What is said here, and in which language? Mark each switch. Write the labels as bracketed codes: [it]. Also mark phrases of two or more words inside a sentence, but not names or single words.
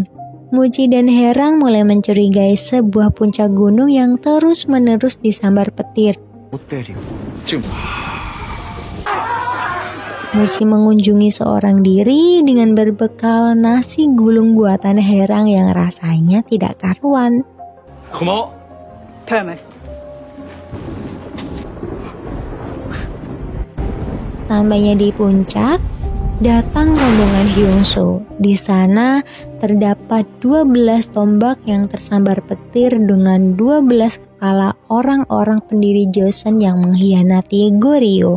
[id] Muci dan Herang mulai mencurigai sebuah puncak gunung yang terus-menerus disambar petir. Muci mengunjungi seorang diri dengan berbekal nasi gulung buatan Herang yang rasanya tidak karuan. [ko] 고마워. 별 말씀. [id] Sampainya di puncak, datang rombongan Hyungso. Di sana terdapat 12 tombak yang tersambar petir dengan 12 kepala orang-orang pendiri Joseon yang mengkhianati Goryeo.